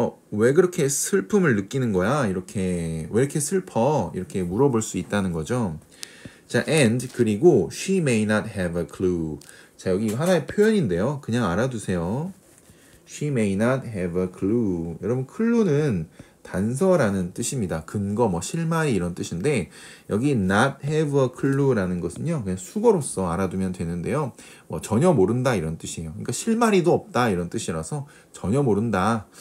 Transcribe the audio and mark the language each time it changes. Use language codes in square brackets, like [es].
[ko] 왜 그렇게 슬픔을 느끼는 거야? 이렇게 왜 이렇게 슬퍼? 이렇게 물어볼 수 있다는 거죠. [en] 자, and [ko] 그리고 [en] she may not have a clue. [ko] 자, 여기 하나의 표현인데요. 그냥 알아두세요. [en] She may not have a clue. [ko] 여러분, clue는 단서라는 뜻입니다. 근거, 뭐 실마리 이런 뜻인데 여기 [en] not have a clue [ko] 라는 것은요 그냥 수거로서 알아두면 되는데요. 뭐 전혀 모른다 이런 뜻이에요. 그러니까 실마리도 없다 이런 뜻이라서 전혀 모른다.